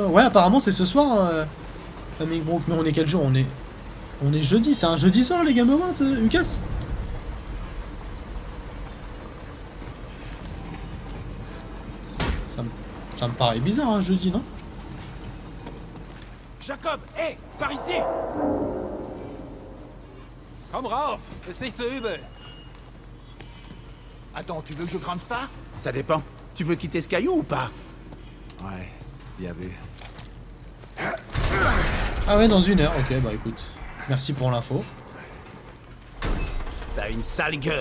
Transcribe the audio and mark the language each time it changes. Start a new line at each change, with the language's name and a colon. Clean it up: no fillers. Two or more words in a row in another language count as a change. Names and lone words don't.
French: Ouais, apparemment, c'est ce soir. Hein, mais on est quel jour? On est jeudi. C'est un jeudi soir, les Game Awards, Lucas? Ça me paraît bizarre, hein, jeudi, non? Jacob, hé, par ici!
German: Komm rauf, ist nicht so übel.
French: Attends, tu veux que je grimpe ça? Ça dépend. Tu veux quitter ce caillou ou pas? Ouais, bien vu. Ah ouais, dans 1 heure. Ok, bah écoute. Merci pour l'info. T'as une sale gueule.